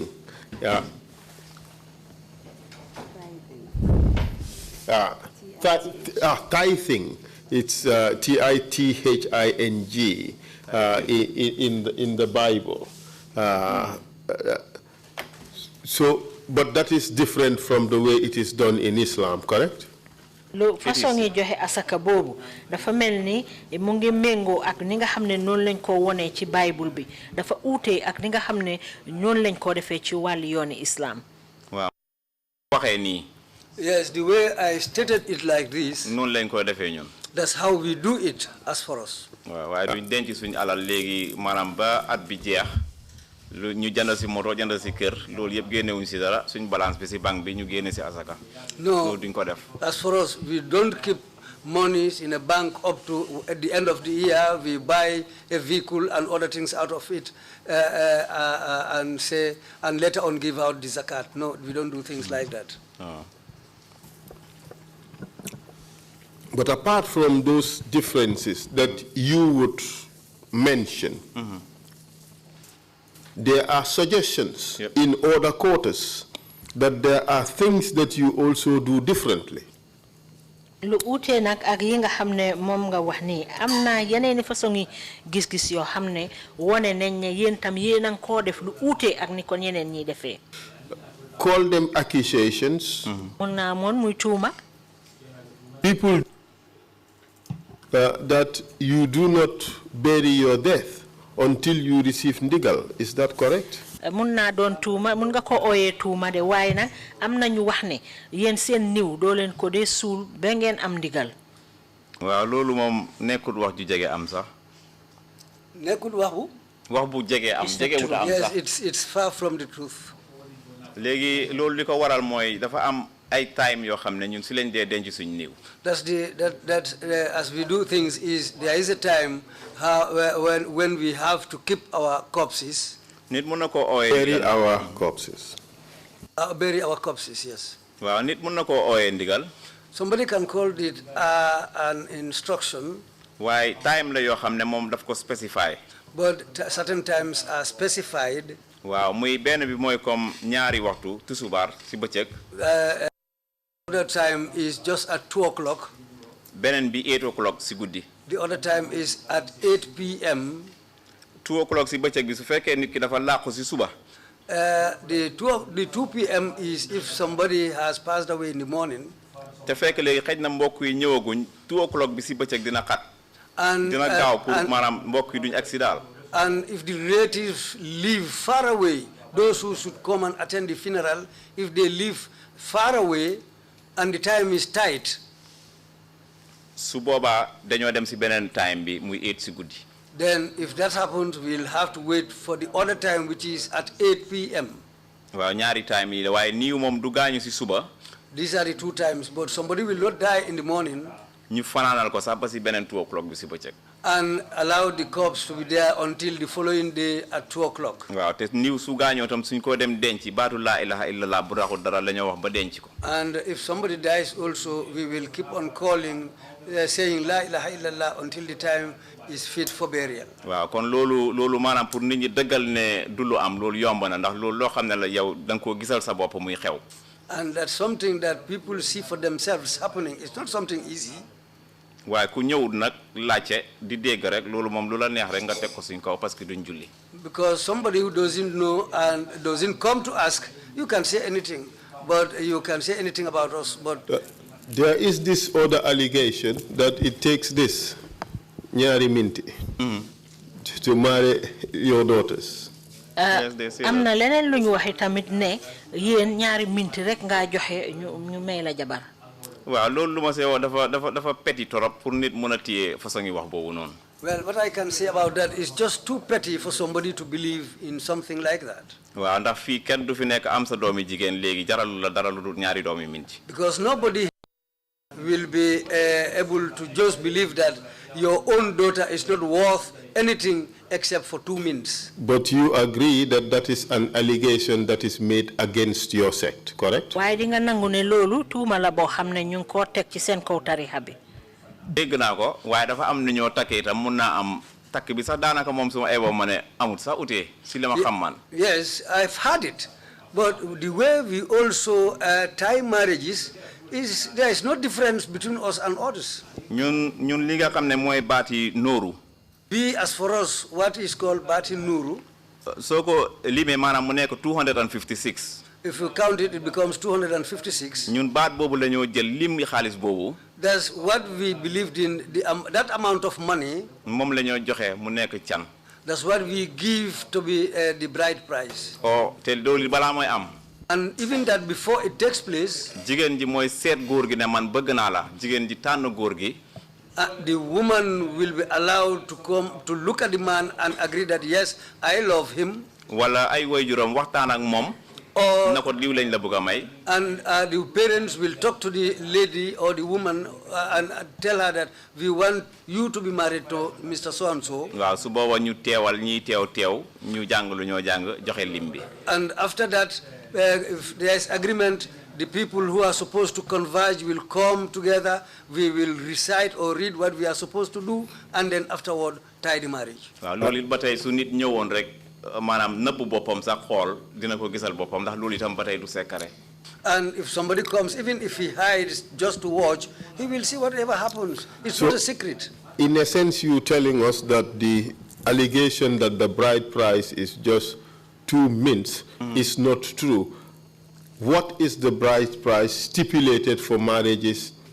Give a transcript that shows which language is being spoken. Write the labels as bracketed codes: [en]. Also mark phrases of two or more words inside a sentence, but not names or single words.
[en] Yeah. Tithing. It's tithing in the Bible. But that is different from the way it is done in Islam, correct? [wo] Lo façon yi joxe asaka bobu dafa melni mu ngi mengo ak ni nga xamne non lañ ko woné ci Bible bi dafa outé ak ni nga xamne ñon lañ ko défé ci wal yooni Islam. Waaw. Waxé ni. [en] Yes, the way I stated it like this. [wo] Non lañ ko défé ñun. [en] That's how we do it as for us. [wo] Waaw, way duñ denc suñu alal légui manam ba at bi jeex. Lu ñu jënd ci moto jënd ci kër lool yëpp génné wuñ ci dara suñ balance bi ci banque bi ñu génné ci asaka. [en] No, [wo] duñ ko def. [en] As for us, we don't keep monies in a bank up to at the end of the year. We buy a vehicle and other things out of it and say and later on give out the zakat. No, we don't do things like that. But apart from those differences that you would mention, there are suggestions in other quarters that there are things that you also do differently. [wo] Lu outé nak ak yi nga xamné mom nga wax ni amna yeneeni façon yi gis-gis yo xamné woné nañ né yeen tam yeenan ko def lu outé ak ni kon yeneen ñi défé. [en] Call them accusations. [wo] Monna mon muy tuuma. [en] People that you do not bury your death until you receive ndigal. Is that correct? [wo] Mun na don tuuma mun nga ko oyé tuuma de way nak am nañu wax ne yeen seen niw do len ko dé sul ba ngeen am ndigal. Waaw lolu mom nekkul wax ju jégué am sax. Nekkul wax bu? Wax bu jégué am jégué wu am sax. [en] Yes, it's far from the truth. [wo] Légui lolu liko waral moy dafa am ay time yo xamné ñun ci lañ dé denc suñu niw. [en] That's as we do things is there is a time when we have to keep our corpses. [wo] Nit mën na ko oyé [en] bury our corpses. Bury our corpses, yes. [wo] Waaw nit mën na ko oyé ndigal. [en] Somebody can call it an instruction. [wo] Why time la yo xamné mom daf ko specify. [en] But certain times are specified. [wo] Waaw muy benn bi moy comme ñaari waxtu tusubar ci bëccëg. [en] Other time is just at 2 o'clock. [wo] Benen bi 8 o'clock ci guddi. [en] The other time is at 8 p.m. [wo] 2 o'clock ci bëccëg bi su fekkee nit ki dafa laqku ci suba. [en] The 2 p.m. is if somebody has passed away in the morning. [wo] Te fekk léegi xëj na mbokk yi ñëwaguñ 2 o'clock bi ci bëccëg dina xat. [en] And [wo] dina gaaw pour maanaam mbokk yi duñ accident. [en] And if the relatives live far away, those who should come and attend the funeral, if they live far away and the time is tight, [wo] su boobaa dañoo dem ci beneen time bi muy 8 ci guddi. [en] Then if that happens, we'll have to wait for the other time, which is at 8 p.m. [wo] Waaw ñaari time yi la waaye niiw moom du gaañu ci suba. [en] These are the 2 times, but somebody will not die in the morning. [wo] ñu fanaanal ko sax ba si beneen 2 o'clock bi si bëccëg. [en] And allow the corpse to be there until the following day at 2 o'clock. [wo] waaw te niw su gaañoo tam suñ ko dem denc baatu [ar] لا إله إلا الله [wo] bu raxul dara la ñoo wax ba denc ko. [en] And if somebody dies also, we will keep on calling, saying [ar] لا إله إلا الله [en] until the time is fit for burial. [wo] waaw kon loolu maanaam pour nit ñi dëggal ne du lu am loolu yomb na ndax loolu loo xam ne la yow da nga koo gisal sa bopp muy xew. [en] And that's something that people see for themselves happening. It's not something easy. [wo] waaye ku ñëwul nag laajte di dégg rek loolu moom lu la neex rek nga teg ko suñ kaw [fr] parce que [wo] duñ julli. [en] Because somebody who doesn't know and doesn't come to ask, you can say anything, but you can say anything about us. But there is this other allegation that it takes this [wo] ñaari minti [en] to marry your daughters. [wo] am na leneen lu ñu waxi tamit ne yéen ñaari minti rek nga joxe ñu may la jabar. waaw loolu lu ma see wax dafa [fr] petit torop [wo] pour nit mën a téye façon yi wax boobu noonu. [en] Well, what I can say about that is just too petty for somebody to believe in something like that. [wo] waaw ndax fii kenn du fi nekk am sa doomi jigéen léegi jaralu la dara lu dul ñaari doomi minti. [en] Because nobody will be able to just believe that your own daughter is not worth anything except for 2 minutes. But you agree that that is an allegation that is made against your sect, correct? [wo] waaye di nga nangu ne loolu tuuma la boo xam ne ñu ngi koo teg ci seen kaw tarixa bi. dégg naa ko waaye dafa am ni ñoo takkee itam mun naa am takk bi sax daanaka moom suma eeboo ma ne amut sax utee si li ma xam man. [en] Yes, I've heard it. But the way we also tie marriages is there is no difference between us and others. [wo] ñun li nga xam ne mooy baati nooru. [en] Be as for us, what is called Bati Nuru. [wo] soo ko limee maanaam mu nekk 256. [en] If you count it, it becomes 256. [wo] ñun baat boobu la ñoo jël lim xaalis boobu. [en] That's what we believed in, that amount of money. [wo] moom la ñoo joxe mu nekk can. [en] That's what we give to be the bride price. [wo] oh te loolu balaa mooy am. [en] And even that before it takes place, [wo] jigéen ji mooy seet góor gi ne man bëgg naa la jigéen ji tànn góor gi. [en] The woman will be allowed to come to look at the man and agree that yes, I love him. [wo] wala ay waajuram waxtaan ak moom. [en] Or [wo] na ko diw lañ la bëgg a may. [en] and the parents will talk to the lady or the woman and tell her that we want you to be married to Mr. So and so. [wo] waaw su booba ñu teewal ñiy teew ñu jàng lu ñoo jàng joxe lim bi. [en] And after that, if there is agreement, the people who are supposed to converge will come together. We will recite or read what we are supposed to do, and then afterward tie the marriage. [wo] waaw loolu it ba tey su nit ñëwoon rek maanaam nëbb boppam sax xool dina ko gisal boppam ndax loolu itam ba tey du sekkare. [en] And if somebody comes, even if he hides just to watch, he will see whatever happens. It's not a secret. In a sense, you telling us that the allegation that the bride price is just 2 mints is not true. What is the bride price stipulated for marriages?